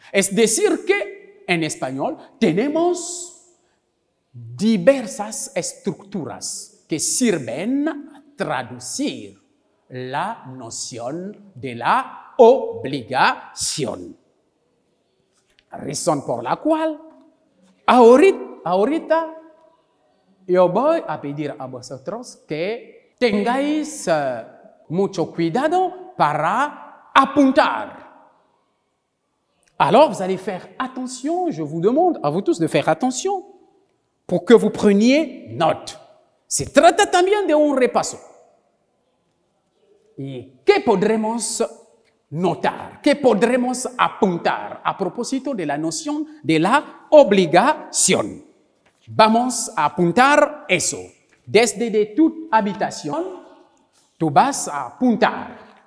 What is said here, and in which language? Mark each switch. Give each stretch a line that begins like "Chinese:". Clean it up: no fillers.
Spanish: Es decir que en español tenemos diversas estructuras que sirven a traducir la noción de la obligación. Razón por la cual ahorita yo voy a pedir a vosotros que tengáis mucho cuidado para apuntar.
French: Alors, vous allez faire attention, je vous demande à vous tous de faire attention pour que vous preniez note.
Spanish: Se trata también de un repaso. ¿Y qué podremos notar? ¿Qué podremos apuntar a propósito de la noción de la obligación? Vamos a apuntar eso. Desde de tu habitación, tú vas a apuntar.